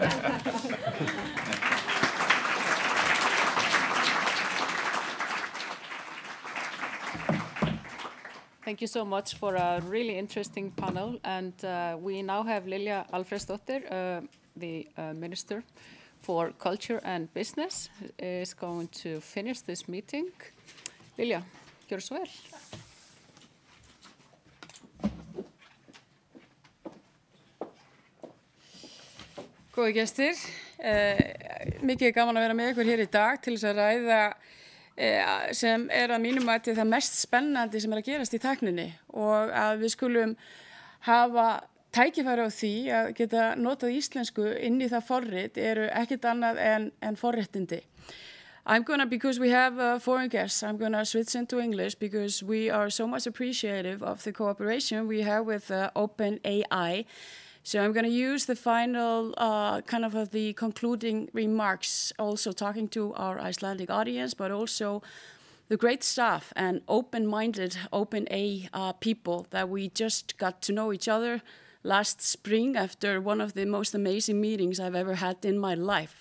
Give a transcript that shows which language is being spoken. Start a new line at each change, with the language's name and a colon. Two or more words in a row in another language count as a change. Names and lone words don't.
English: Thank you so much for a really interesting panel. And we now have Lilja Alfreðsdóttir, the Minister for Culture and Business, is going to finish this meeting.
Icelandic: Lilja, gjörðu svo vel. Góði gestir, mikið gaman að vera með ykkur hér í dag til þess að ræða sem að mínum mati það mest spennandi sem að gerast í tækninni, og að við skulum hafa tækifæri á því að geta notað íslensku inn í það forrit eru ekkert annað en forréttindi.
English: Because we have foreign guests, I'm going to switch into English because we are so much appreciative of the cooperation we have with OpenAI. So I'm going to use the final the concluding remarks, also talking to our Icelandic audience, but also the great staff and open-minded OpenAI people that we just got to know each other last spring after one of the most amazing meetings I've ever had in my life.